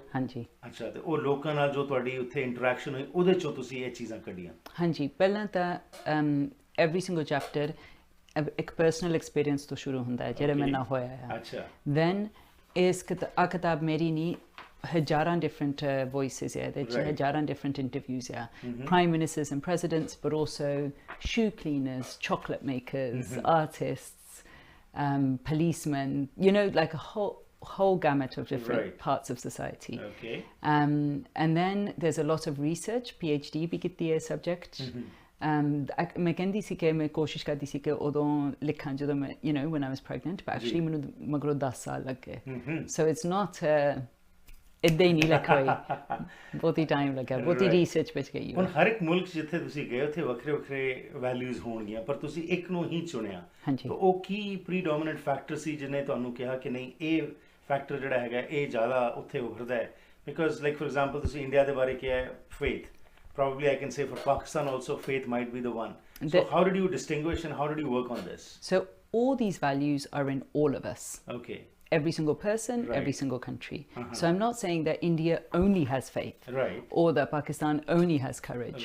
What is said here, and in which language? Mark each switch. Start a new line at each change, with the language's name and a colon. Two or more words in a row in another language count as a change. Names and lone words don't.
Punjabi: ਹਾਂਜੀ। ਅੱਛਾ, ਤੇ ਉਹ ਲੋਕਾਂ ਨਾਲ ਜੋ ਤੁਹਾਡੀ ਉੱਥੇ ਇੰਟਰੈਕਸ਼ਨ ਹੋਈ ਉਹਦੇ ਚੋਂ ਤੁਸੀਂ ਇਹ ਚੀਜ਼ਾਂ ਕੱਢੀਆਂ? ਹਾਂਜੀ, ਪਹਿਲਾਂ ਤਾਂ
English: every single chapter
Punjabi: ਇੱਕ
English: personal experience
Punjabi: ਤੋਂ ਸ਼ੁਰੂ ਹੁੰਦਾ ਹੈ ਜਿਹੜਾ ਮੇਰੇ ਨਾਲ ਹੋਇਆ ਹੈ। ਅੱਛਾ। ਦੈਨ ਇਸ ਕਿਤਾਬ ਮੇਰੀ ਨਹੀਂ, ਹਜ਼ਾਰਾਂ
English: different voices here. There are ਹਜ਼ਾਰਾਂ different interviews here. Prime ministers and presidents, but also shoe cleaners, chocolate makers, artists, policemen. You know, like a whole gamut of different parts of society. Okay. And then there's a lot of research,
Punjabi: PhD ਵੀ ਕੀਤੀ ਹੈ subject. ਮੈਂ ਕਹਿੰਦੀ ਸੀ ਕਿ ਮੈਂ ਕੋਸ਼ਿਸ਼ ਕਰਦੀ ਸੀ ਕਿ ਉਦੋਂ ਲਿਖਾਂ ਜਦੋਂ ਮੈਂ
English: when I was pregnant, but actually
Punjabi: ਮੈਨੂੰ ਮਗਰੋਂ 10 ਸਾਲ ਲੱਗ ਗਏ।
English: So it's not
Punjabi: ਇੱਦਾਂ ਹੀ ਨਹੀਂ ਲਿਖ ਹੋਈ, ਬਹੁਤੀ ਟਾਈਮ ਲੱਗਾ, ਬਹੁਤੀ ਰਿਸਰਚ ਵਿੱਚ ਗਈ। ਹੁਣ ਹਰ ਇੱਕ ਮੁਲਕ ਜਿੱਥੇ ਤੁਸੀਂ ਗਏ ਉੱਥੇ ਵੱਖਰੇ ਵੱਖਰੇ ਵੈਲਿਊਜ਼ ਹੋਣਗੀਆਂ, ਪਰ ਤੁਸੀਂ ਇੱਕ ਨੂੰ ਹੀ ਚੁਣਿਆ। ਹਾਂਜੀ। ਉਹ ਕੀ
English: predominant factor
Punjabi: ਸੀ ਜਿਹਨੇ ਤੁਹਾਨੂੰ ਕਿਹਾ ਕਿ ਨਹੀਂ ਇਹ ਫੈਕਟਰ ਜਿਹੜਾ ਹੈਗਾ ਇਹ ਜ਼ਿਆਦਾ ਉੱਥੇ ਉਭਰਦਾ ਹੈ?
English: because like for example
Punjabi: ਤੁਸੀਂ ਇੰਡੀਆ ਦੇ ਬਾਰੇ ਕਿਹਾ ਫੇਥ,
English: probably I can say for Pakistan also faith might be the one. So how did you distinguish and how did you work on this? So all these values are in all of us. Okay. every single person, Right. every single country. So I'm not saying that India only has faith, Right. or that Pakistan only has courage.